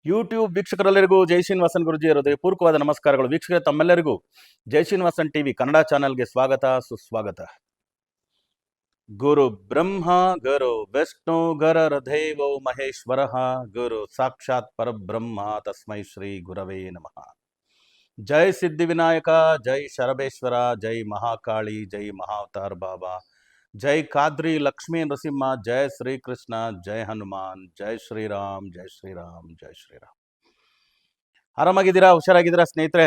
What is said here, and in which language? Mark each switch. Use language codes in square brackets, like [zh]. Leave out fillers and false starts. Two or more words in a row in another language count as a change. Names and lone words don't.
[kn] ಯೂಟ್ಯೂಬ್ ವೀಕ್ಷಕರೆಲ್ಲರಿಗೂ ಜೈ ಶ್ರೀನಿವಾಸನ್ ಗುರುಜಿ ಹೃದಯಪೂರ್ವಕವಾದ ನಮಸ್ಕಾರಗಳು. ವೀಕ್ಷಕರೇ, ತಮ್ಮೆಲ್ಲರಿಗೂ ಜೈ ಶ್ರೀನಿವಾಸನ್ ಟಿವಿ ಕನ್ನಡ ಚಾನೆಲ್ಗೆ ಸ್ವಾಗತ ಸುಸ್ವಾಗತ. [sa] ಗುರು ಬ್ರಹ್ಮ ಗುರು ವಿಷ್ಣು ಗುರುರ್ದೇವೋ ಮಹೇಶ್ವರ ಗುರು ಸಾಕ್ಷಾತ್ ಪರಬ್ರಹ್ಮ ತಸ್ಮೈ ಶ್ರೀ ಗುರವೇ ನಮಃ. [kn] ಜೈ ಸಿದ್ಧಿವಿನಾಯಕ, ಜೈ ಶರಬೇಶ್ವರ, ಜೈ ಮಹಾಕಾಳಿ, ಜೈ ಮಹಾವತಾರ್ ಬಾಬಾ, ಜೈ ಖಾದ್ರಿ ಲಕ್ಷ್ಮೀ ನರಸಿಂಹ, ಜೈ ಶ್ರೀಕೃಷ್ಣ, ಜೈ ಹನುಮಾನ್, ಜೈ ಶ್ರೀರಾಮ್, ಜೈ ಶ್ರೀರಾಮ್, ಜೈ ಶ್ರೀರಾಮ್. ಆರಾಮಾಗಿದ್ದೀರಾ? ಹುಷಾರಾಗಿದ್ದೀರಾ ಸ್ನೇಹಿತರೆ?